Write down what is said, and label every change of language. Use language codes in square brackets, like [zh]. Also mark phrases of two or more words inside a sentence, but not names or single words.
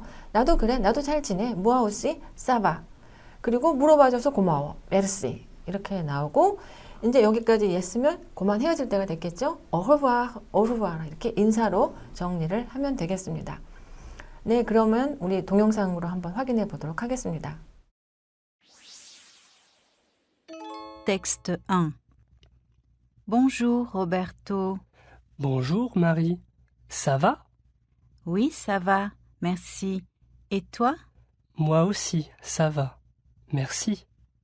[ko] 나도 그래. 나도 잘 지내. [fr] Moi aussi ça va. [ko] 그리고 물어봐줘서 고마워. 메르시. 이렇게 나오고 이제 여기까지 했으면 그만 헤어질 때가 됐겠죠. [fr] au revoir [ko] 이렇게 인사로 정리를 하면 되겠습니다. 네, 그러면 우리 동영상으로 한번 확인해 보도록 하겠습니다. [fr] Texte 1. Bonjour Roberto. Bonjour Marie, ça va? Oui, ça va, merci. Et toi? Moi aussi, ça va. Merci.